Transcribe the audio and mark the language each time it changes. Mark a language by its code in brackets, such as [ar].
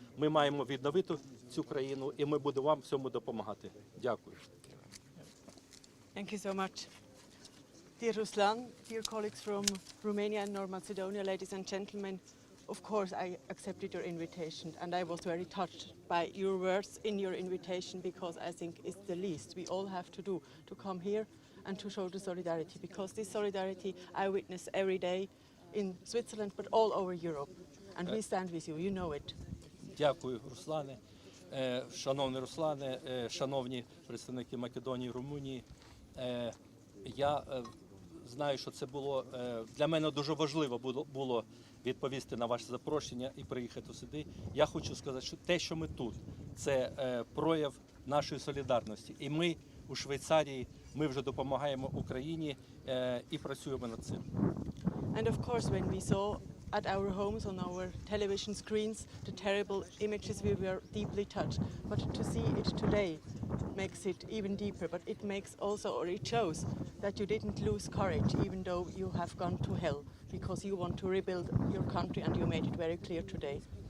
[uk] Ми маємо відновити цю країну, і ми будемо вам в цьому допомагати. Дякую. [en] Thank you so much. Dear Ruslan, dear colleagues from Romania and North Macedonia, ladies and gentlemen, of course I accepted your invitation and I was very touched by your words in your invitation because I think it's the least we all have to do to come here and to show the solidarity, because this solidarity I witness every day in Switzerland but all over Europe, and we stand with you, you know it. [uk] Дякую, Руслане. Шановний Руслане, шановні представники Македонії, Румунії. Я знаю, що це було для мене дуже важливо було відповісти на ваше запрошення і приїхати сюди. Я хочу сказати, що те, що ми тут, це прояв нашої солідарності. І ми у Швейцарії, ми вже допомагаємо Україні і працюємо над цим. [en] And of course, when we saw at our homes on our television screens the terrible images, we were deeply touched. But to see it today makes it even deeper. But it makes also, or it shows that you didn't lose courage, even though you have gone to hell, because you want to rebuild your country, and you made it very clear today.